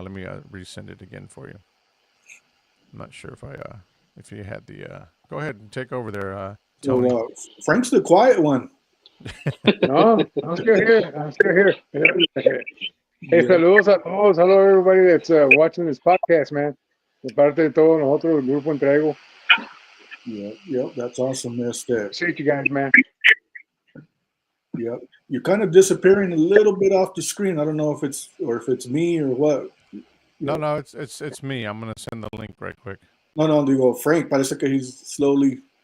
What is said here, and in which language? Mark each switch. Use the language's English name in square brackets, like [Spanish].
[English] Let me resend it again for you. I'm not sure if you had the. Go ahead and take over there, Tony. So, Frank's the quiet one. No, I'm still here. Hey, [Spanish] saludos a todos. [English] Hello, everybody that's watching this podcast, man. [Spanish] De parte de todos nosotros, el Grupo Entrego. [English] Yep, that's awesome. Appreciate you guys, man. Yep, you're kind of disappearing a little bit off the screen. I don't know if it's me or what. No, it's me. I'm gonna send the link right quick. [Spanish] No, digo, Frank, parece que [English] he's slowly.